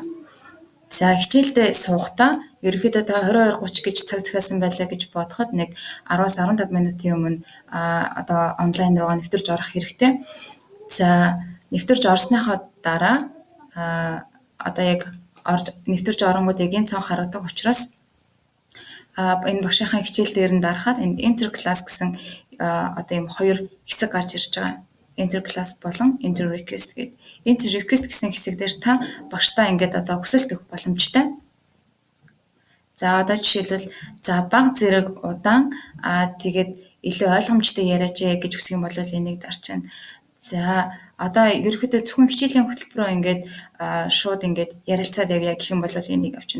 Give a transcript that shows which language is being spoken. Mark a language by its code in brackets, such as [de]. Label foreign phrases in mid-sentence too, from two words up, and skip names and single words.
[mn] За хичээлдээ суухдаа ерөөхдөө та 22:30 гэж цаг захиалсан байлаа гэж бодоход нэг 10-аас 15 минутын өмнө одоо онлайн руугаа нэвтэрч орох хэрэгтэй. За нэвтэрч орсныхоо дараа одоо яг орж нэвтэрч оронгууд яг энэ цонх харагдах учраас энэ багшийнхаа хичээл дээр нь дарахаар энэ [en] enter class [mn] гэсэн одоо ийм хоёр хэсэг гарч ирж байгаа. [en] Enter class [mn] болон [en] enter request [mn] гэдэг. [en] Enter request [mn] гэсэн хэсэг дээр та багштаа ингээд одоо хүсэлт өгөх боломжтой. За одоо жишээлбэл за баг зэрэг удаан тэгээд илүү ойлгомжтой яриач гэж хүсэх юм бол энийг дарчна. За одоо ерөөхдөө зөвхөн хичээлийн хөтөлбөрөө ингээд шууд ингээд ярилцаад явъя гэх юм бол энийг авчин.